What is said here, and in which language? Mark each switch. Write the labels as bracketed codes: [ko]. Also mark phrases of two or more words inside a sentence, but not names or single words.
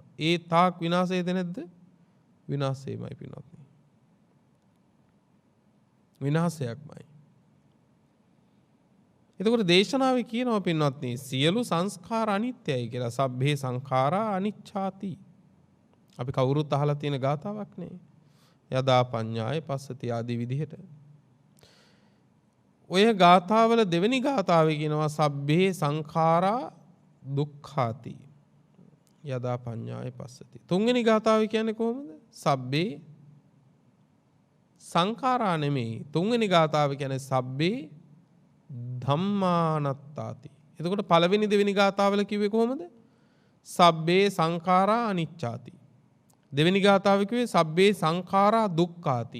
[si] ඒ තාක් විනාශයද නැද්ද? විනාශයමයි පින්වත්නි. විනාශයක්මයි. එතකොට දේශනාවේ කියනවා පින්වත්නි සියලු සංස්කාර අනිත්‍යයි කියලා. [pi] සබ්බේ සංඛාරා අනිච්ඡාති. [si] අපි කවුරුත් අහලා තියෙන ගාතාවක් නේ. [pi] යදා පඤ්ඤාය පස්සති [si] ආදී විදිහට. ඔය ගාතාවල දෙවෙනි ගාතාවේ කියනවා [pi] සබ්බේ සංඛාරා දුක්ඛාති. යදා පඤ්ඤාය පස්සති. [si] තුන්වෙනි ගාතාවේ කියන්නේ කොහොමද? [pi] සබ්බේ සංඛාරා [si] නෙමෙයි. තුන්වෙනි ගාතාවේ කියන්නේ [pi] සබ්බේ ධම්මානත්තාති. [si] එතකොට පළවෙනි දෙවෙනි ගාතාවල කිව්වේ කොහොමද? [pi] සබ්බේ සංඛාරා අනිච්ඡාති. [si] දෙවෙනි ගාතාවේ කිව්වේ [pi] සබ්බේ සංඛාරා දුක්ඛාති.